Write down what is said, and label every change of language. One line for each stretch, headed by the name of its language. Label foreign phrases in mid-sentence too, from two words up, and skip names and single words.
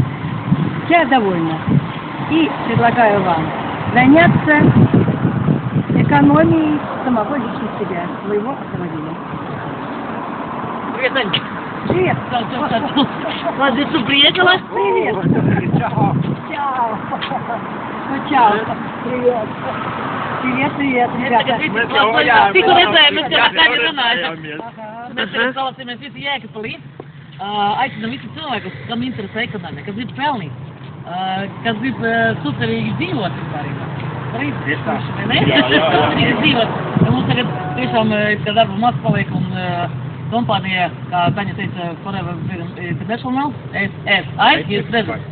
Russian: Я довольна и предлагаю вам заняться экономией самого лично себя, своего автомобиля. Привет, Ань. Привет. Ладно, ты приехала? Привет. Чао. Чао. Ну, чао. Привет. Привет, ребята.
Latvian: Tikko redzējām, mēs kā runājam. Mēs tagad salāsimies visi Jēkabpilī. Aicinām visi cilvēkus, kam interesē ekonomika, kas grib pelnīt, kas grib superīgi dzīvot vispārībā. Mums tagad tiešām darba maz paliek un kompānija, kā Taņa teica, Forever Freedom International, jūs redzat.